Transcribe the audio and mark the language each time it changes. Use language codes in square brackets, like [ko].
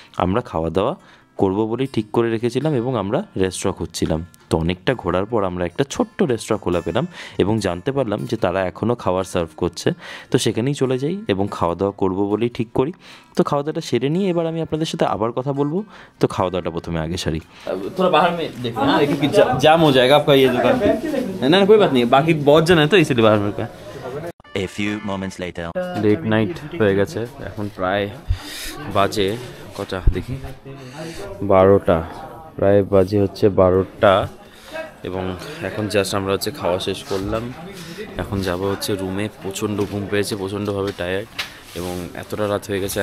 [bn] আমরা খাওয়া দাওয়া করবো বলেই ঠিক করে রেখেছিলাম এবং আমরা রেস্টুরেন্ট খুঁজছিলাম। তো অনেকটা ঘোরার পর আমরা একটা ছোট্ট রেস্টুরেন্ট খোলা পেলাম এবং জানতে পারলাম যে তারা এখনও খাবার সার্ভ করছে। তো সেখানেই চলে যাই এবং খাওয়া দাওয়া করবো বলেই ঠিক করি। তো খাওয়া দাওয়াটা সেরে নিয়ে এবার আমি আপনাদের সাথে আবার কথা বলবো। তো খাওয়া দাওয়াটা প্রথমে [hi] आगे सारी थोड़ा बाहर में देखते हैं, देखिए कि जाम हो जाएगा आपका ये दुकान। ना कोई बात नहीं, बाकी बहुत जन है तो इसलिए बाहर में का। [en] A few moments later. [bn] Late night হয়ে গেছে, এখন প্রায় বাজে কটা দেখি 12টা, প্রায় বাজে হচ্ছে 12টা এবং এখন জাস্ট আমরা হচ্ছে খাওয়া শেষ করলাম। এখন যাব হচ্ছে রুমে। প্রচণ্ড ঘুম পেয়েছে, প্রচণ্ডভাবে টায়ার্ড এবং এতটা রাত হয়ে গেছে।